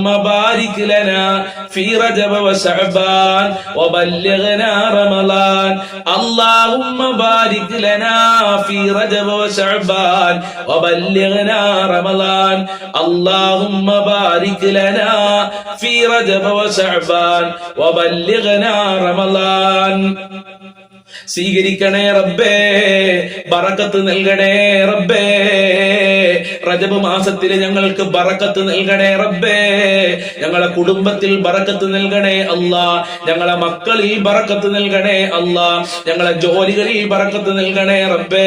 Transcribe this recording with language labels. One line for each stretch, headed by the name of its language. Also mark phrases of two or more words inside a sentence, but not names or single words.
Arabic: بارك لنا في رجب وشعبان وبلغنا رمضان اللهم بارك لنا في رجب وشعبان وبلغنا رمضان اللهم بارك لنا في رجب وشعبان وبلغنا رمضان
Malayalam: സ്വീകരിക്കണേ റബ്ബേ, ബറക്കത്ത് നൽകണേ റബ്ബേ. റജബ് മാസത്തിൽ ഞങ്ങൾക്ക് ബറക്കത്ത് നൽകണേ റബ്ബേ. ഞങ്ങളെ കുടുംബത്തിൽ ബറക്കത്ത് നൽകണേ അല്ലാ. ഞങ്ങളെ മക്കളിൽ ബറക്കത്ത് നൽകണേ അല്ലാ. ഞങ്ങളെ ജോലികളിൽ ബറക്കത്ത് നൽകണേ റബ്ബേ.